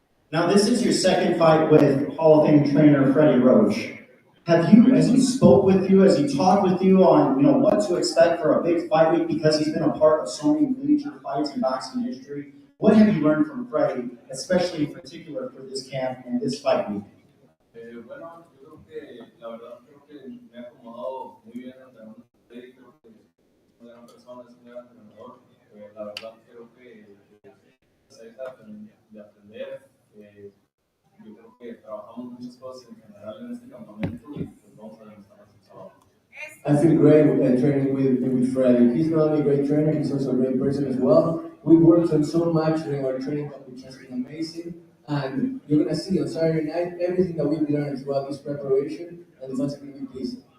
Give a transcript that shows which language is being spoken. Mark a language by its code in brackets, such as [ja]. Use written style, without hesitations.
[en] Now, this is your second fight with Hall of Fame trainer Freddie Roach. Has he spoke with you? Has he talked with you on what to expect for a big fight week, because he's been a part of so many major fights in boxing history? What have you learned from Freddie, especially in particular for this camp and this fight week? [es] Bueno, yo creo que la verdad creo que me he acomodado muy bien ante Freddy, creo que es una gran persona, es un gran entrenador. La verdad creo que se deja de aprender. Yo creo que trabajamos muchas cosas en general en este campamento y pues vamos a demostrar el sábado. [en] I feel great training with Freddie. He's not only a great trainer, he's also a great person as well. We worked on so much during our training camp, which has been amazing. And you're going to see on Saturday night everything that we've learned throughout this preparation, and the fans are going to be pleased.